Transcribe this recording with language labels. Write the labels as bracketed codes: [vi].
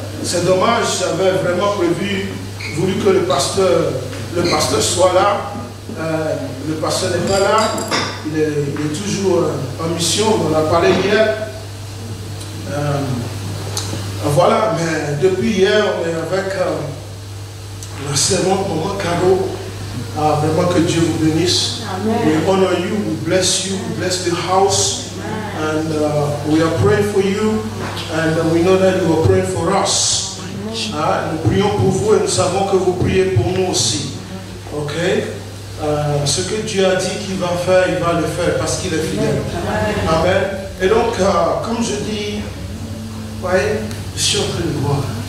[fr] C'est dommage, j'avais vraiment voulu que le pasteur soit là. Le pasteur n'est pas là. Il est toujours en mission. On en a parlé hier. Voilà, mais depuis hier, on est avec la servante Maman Caro. Vraiment que Dieu vous bénisse. Amen. [en] We honor you, we bless the house. And we are praying for you. And we know that you are praying for us. [fr] Nous prions pour vous et nous savons que vous priez pour nous aussi. Ok? Ce que Dieu a dit qu'il va faire, il va le faire parce qu'il est fidèle. Amen. Et donc, comme je dis, voyez, je suis en train de voir.